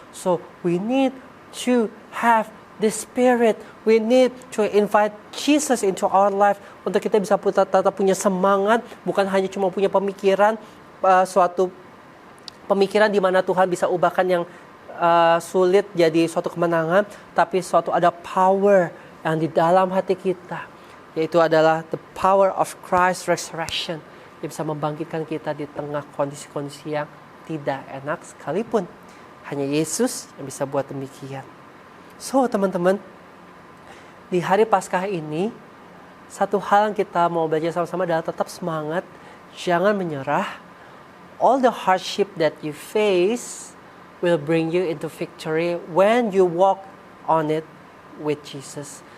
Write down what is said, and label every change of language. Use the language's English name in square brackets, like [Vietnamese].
[English] So we need to have the Spirit. We need to invite Jesus into our life [Indonesian] untuk kita bisa tetap punya semangat, bukan hanya cuma punya pemikiran, suatu pemikiran di mana Tuhan bisa ubahkan yang sulit jadi suatu kemenangan, tapi suatu ada power yang di dalam hati kita, yaitu adalah [English] the power of Christ's resurrection. [Indonesian] Dia bisa membangkitkan kita di tengah kondisi-kondisi yang tidak enak sekalipun. Hanya Yesus yang bisa buat demikian. So teman-teman, di hari Paskah ini, satu hal yang kita mau belajar sama-sama adalah tetap semangat, jangan menyerah. [English] All the hardship that you face will bring you into victory when you walk on it with Jesus.